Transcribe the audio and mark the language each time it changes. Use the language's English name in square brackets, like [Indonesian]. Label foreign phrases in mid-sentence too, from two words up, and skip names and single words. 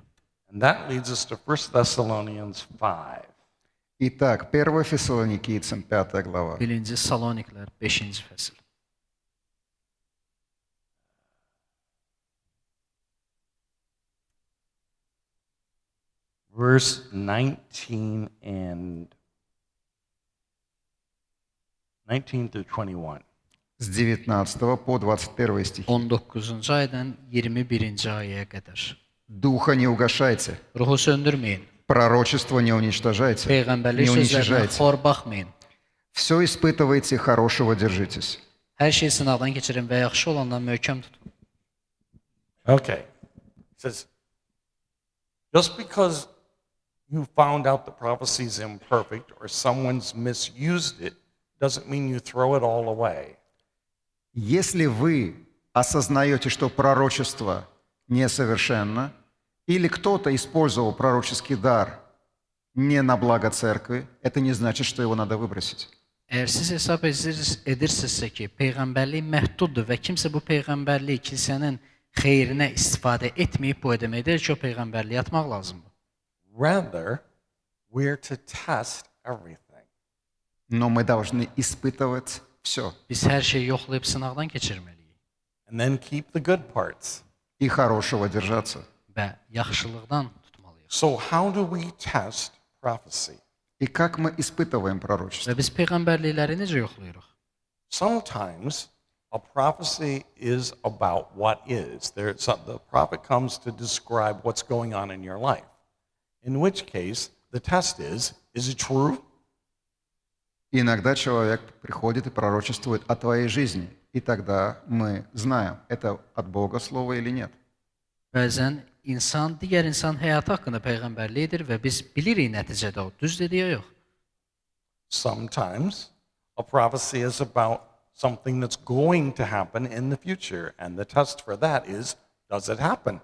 [English] And that leads us to 1 Thessalonians 5. [Russian] Итак, 1 Фессалоникийцам, 5 глава. [Azerbaijani] 1-ci Saloniklər 5-ci fəsil. [English] Verse 19 and 19 through 21. [Russian] С 19 по 21 стихи. [Azerbaijani] 19-cu aydan 21-ci ayəyə qədər. [Russian] Духа не угашайте, [Azerbaijani] Ruhu söndürməyin. [Russian] пророчество не уничтожайте, [Azerbaijani] Peyğəmbərlik [Russian] не [Azerbaijani] sözlərinə [Russian] уничижайте. [Azerbaijani] xor baxmayın. [Russian] Все испытывайте, хорошего держитесь. [Azerbaijani] Hər şey sınaqdan keçirin və yaxşı olandan möhkəm tutun. [English] Okay. It says, just because you found out the prophecy is imperfect or someone's misused it doesn't mean you throw it all away. [Russian] Если вы осознаете, что пророчество несовершенно, или кто-то использовал пророческий дар не на благо церкви, это не значит, что его надо выбросить. [Azerbaijani] Əgər siz hesab edirsinizsə ki, peyğəmbərlik məhduddur və kimsə bu peyğəmbərliyi kilsənin xeyrinə istifadə etməyib, bu demək deyil ki, o peyğəmbərliyi atmaq lazımdır. [English] Rather, we're to test everything. [Russian] Но мы должны испытывать все. [Azerbaijani] Biz hər şeyi yoxlayıb sınaqdan keçirməliyik [English] And then keep the good parts. [Russian] И хорошего держаться. [Azerbaijani] və yaxşılıqdan tutmalıyıq. [English] So how do we test prophecy? [Russian] И как мы испытываем пророчество? [Azerbaijani] Və biz peyğəmbərlikləri necə yoxlayırıq? [English] Sometimes a prophecy is about what is. The prophet comes to describe what's going on in your life. In which case, the test is it true? [Russian] Иногда человек приходит и пророчествует о твоей жизни. И тогда мы знаем, это от Бога слово или нет. [Azerbaijani] Bəzən insan digər insan həyatı haqqında peyğəmbərlik edir və biz bilirik nəticədə o düz dedi ya yox. [English] Sometimes a prophecy is about something that's going to happen in the future, and the test for that is, does it happen?